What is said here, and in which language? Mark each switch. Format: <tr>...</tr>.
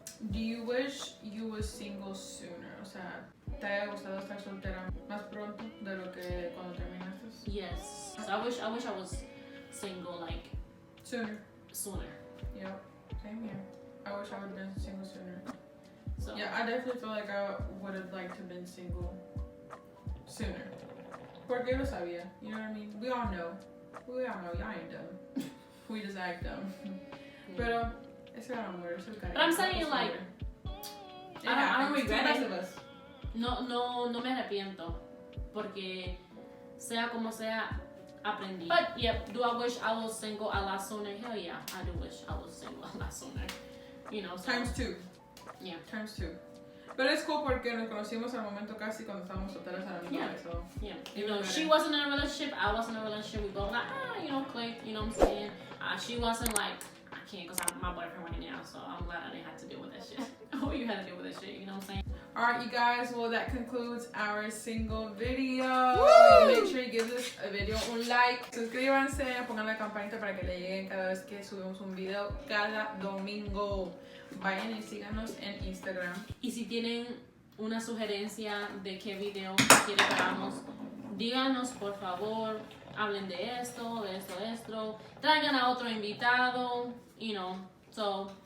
<en>Do you wish you were single sooner?</en> <es>O sea, ¿te haya gustado estar soltera más pronto de lo que cuando terminaste?</es> <en>Yes. So I wish I was single like Sooner. Yep. Same here. I wish I would have been single sooner. So Yeah, I definitely feel like I would have liked to have been single sooner.</en> <es>Porque lo sabía.</es> <en>You know what I mean? We all know. Y'all ain't dumb. We just act dumb.</en> <es>Pero es el amor, es el cariño.</es> <en>But I'm saying like I don't regret it.</en> <es>No me arrepiento porque sea como sea aprendí.</es> <en>But yeah, do I wish I was single a lot sooner? Hell yeah, I do wish I was single a lot sooner. You know, so, Times two. Yeah. Times two.</en> <es>Pero es cool porque nos conocimos al momento casi cuando estábamos solteras a la misma vez.</es> <en>So. Yeah. You know, she wasn't in a relationship, I wasn't in a relationship. We both like, clicked, you know what I'm saying? She wasn't like, I can't because my boyfriend right now, so I'm glad I didn't have to deal with that shit. Oh, you had to deal with that shit, you know what I'm saying? Alright, you guys, well, that concludes our single video. Woo! Make sure you give this video un like.</en> <es>Suscríbanse, pongan la campanita para que le lleguen cada vez que subimos un video cada domingo. Vayan y síganos en Instagram. Y si tienen una sugerencia de qué video quieren que hagamos, díganos por favor, hablen de esto, traigan a otro invitado,</es> <en>you know. So</en>